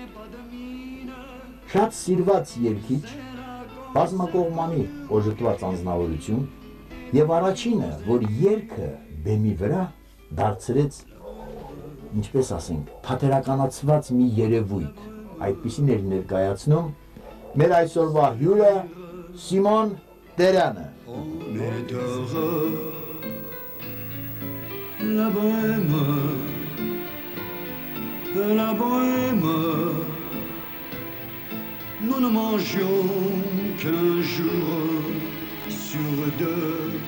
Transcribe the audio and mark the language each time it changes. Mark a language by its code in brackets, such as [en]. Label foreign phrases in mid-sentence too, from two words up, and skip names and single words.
[hy] շատ սիրված երգիչ, բազմակողմանի օժտված անձնավորություն եւ առաջինը, որ երգը բեմի վրա դարձրեց, ինչպես ասենք, թատերականացված մի երևույթ, այդպիսին էր ներկայացնում մեր այսօրվա հյուրը Սիմոն Տերյանը։ [fr] La bohème, nous ne mangions qu'un jour sur deux.